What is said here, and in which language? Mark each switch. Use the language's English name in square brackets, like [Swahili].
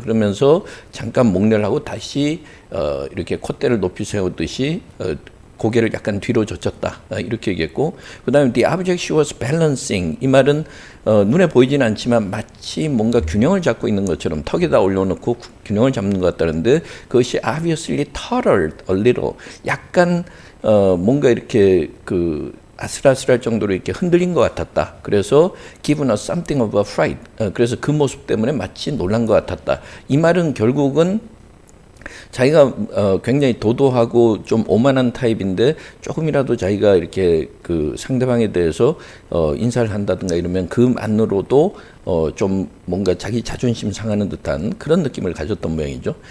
[Korean] 그러면서 잠깐 목례를 하고 다시 이렇게 콧대를 높이 세우듯이 고개를 약간 뒤로 젖혔다 이렇게 얘기했고 그 다음에 [English] the object she was balancing [Korean] 이 말은 눈에 보이지는 않지만 마치 뭔가 균형을 잡고 있는 것처럼 턱에다 올려놓고 균형을 잡는 것 같다는데 그것이 [English] obviously tottered a little [Korean] 약간 뭔가 이렇게 아슬아슬할 정도로 이렇게 흔들린 것 같았다. 그래서 [English] given us something of a fright. [Korean] 그래서 그 모습 때문에 마치 놀란 것 같았다. 이 말은 결국은 자기가 굉장히 도도하고 좀 오만한 타입인데 조금이라도 자기가 이렇게 상대방에 대해서 인사를 한다든가 이러면 그만으로도 좀 뭔가 자기 자존심 상하는 듯한 그런 느낌을 가졌던 모양이죠.